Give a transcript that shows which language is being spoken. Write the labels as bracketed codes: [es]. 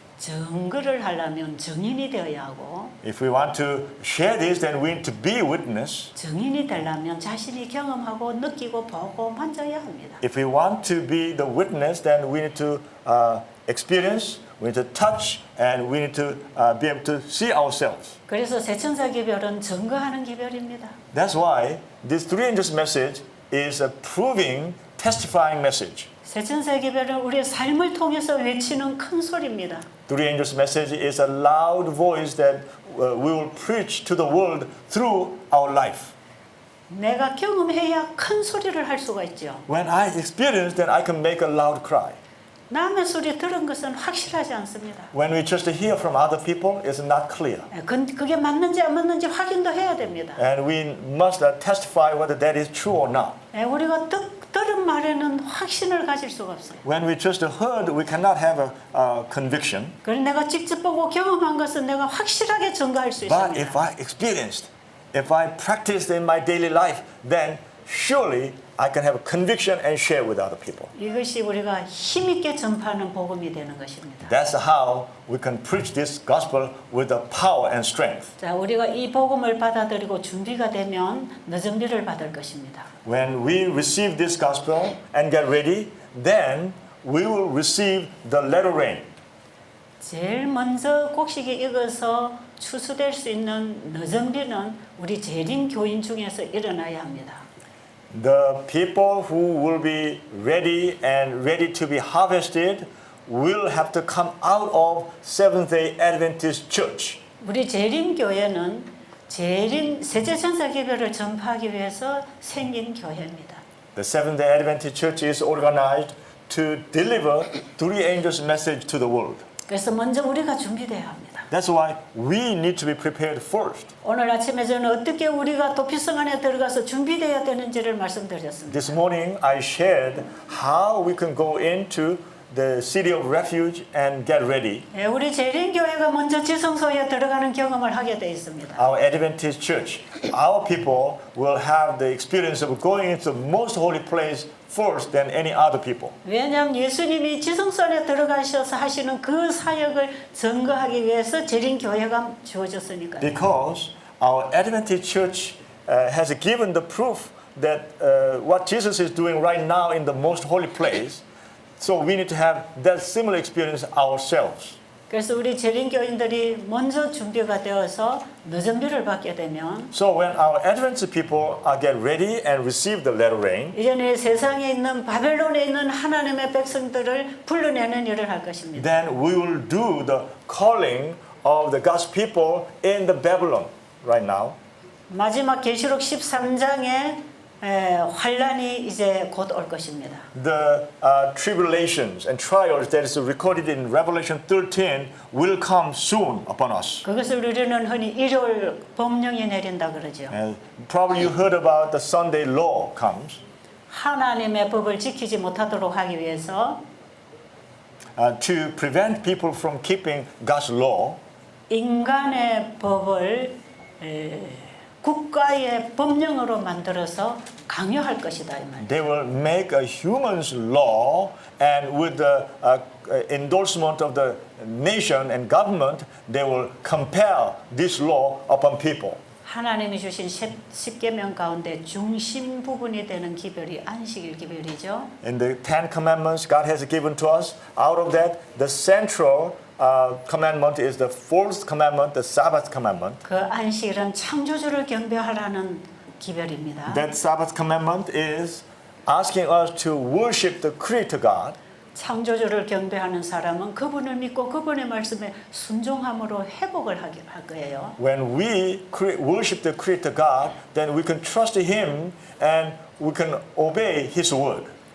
[ko] 증거를 하려면 증인이 되어야 하고 [en] If we want to share this, then we need to be witness. [ko] 증인이 되려면 자신이 경험하고 느끼고 보고 만져야 합니다. [en] If we want to be the witness, then we need to experience, we need to touch, and we need to be able to see ourselves. [ko] 그래서 세천사 기별은 증거하는 기별입니다. [en] That's why this three angels message is a proving, testifying message. [ko] 세천사 기별은 우리의 삶을 통해서 외치는 큰 소리입니다. [en] Three angels message is a loud voice that we will preach to the world through our life. [ko] 내가 경험해야 큰 소리를 할 수가 있죠. [en] When I experience, then I can make a loud cry. [ko] 남의 소리 들은 것은 확실하지 않습니다. [en] When we just hear from other people, it's not clear. [ko] 그게 맞는지 안 맞는지 확인도 해야 됩니다. [en] And we must testify whether that is true or not. [ko] 우리가 들은 말에는 확신을 가질 수가 없어요. [en] When we just heard, we cannot have a conviction. [ko] 그래서 내가 직접 보고 경험한 것은 내가 확실하게 증거할 수 [en] But [ko] 있습니다. [en] if I experienced, if I practiced in my daily life, then surely I can have a conviction and share with other people. [ko] 이것이 우리가 힘있게 전파하는 복음이 되는 것입니다. [en] That's how we can preach this gospel with the power and strength. [ko] 자, 우리가 이 복음을 받아들이고 준비가 되면 늦은 비를 받을 것입니다. [en] When we receive this gospel and get ready, then we will receive the latter rain. [ko] 제일 먼저 곡식이 익어서 추수될 수 있는 늦은비는 우리 재림 교인 중에서 일어나야 합니다. [en] The people who will be ready to be harvested will have to come out of Seventh-day Adventist Church. [ko] 우리 재림 교회는 재림 세제천사 기별을 전파하기 위해서 생긴 교회입니다. [en] The Seventh-day Adventist Church is organized to deliver three angels' message to the world. [ko] 그래서 먼저 우리가 준비돼야 합니다. [en] That's why we need to be prepared first. [ko] 오늘 아침에 저는 어떻게 우리가 도피성 안에 들어가서 준비돼야 되는지를 말씀드렸습니다. [en] This morning I shared how we can go into the city of refuge and get ready. [ko] 예, 우리 재림교회가 먼저 지성소에 들어가는 경험을 하게 돼 있습니다. [en] Our Adventist church, our people will have the experience of going into the most holy place first than any other people. [ko] 왜냐하면 예수님이 지성소 안에 들어가셔서 하시는 그 사역을 증거하기 위해서 재림교회가 주어졌으니까요. [en] Because our Adventist church has given the proof that what Jesus is doing right now in the most holy place, so we need to have that similar experience ourselves. [ko] 그래서 우리 재림교인들이 먼저 준비가 되어서 늦은 비를 받게 되면 [en] So when our Adventist people get ready and receive the latter rain, [ko] 이전에 세상에 있는 바벨론에 있는 하나님의 백성들을 불러내는 일을 할 것입니다. [en] then we will do the calling of the God's people in the Babylon right now. [ko] 마지막 계시록 13장에 환란이 이제 곧 올 것입니다. [en] The tribulations and trials that is recorded in Revelation 13 will come soon upon us. [ko] 그것을 우리는 흔히 일요일 법령이 내린다 그러죠. [en] And probably you heard about the Sunday law comes [ko] 하나님의 법을 지키지 못하도록 하기 위해서 [en] to prevent people from keeping God's law. [ko] 인간의 법을 국가의 법령으로 만들어서 강요할 것이다 이 말이에요. [en] They will make a human's law, and with the endorsement of the nation and government, they will compel this law upon people. [ko] 하나님이 주신 십계명 가운데 중심 부분이 되는 기별이 안식일 기별이죠. [en] In the Ten Commandments God has given to us, out of that, the central commandment is the fourth commandment, the Sabbath commandment. [ko] 그 안식일은 창조주를 경배하라는 기별입니다. [en] That Sabbath commandment is asking us to worship the Creator God. [ko] 창조주를 경배하는 사람은 그분을 믿고 그분의 말씀에 순종함으로 회복을 할 거예요. [en] When we worship the Creator God, then we can trust Him and we can obey His word.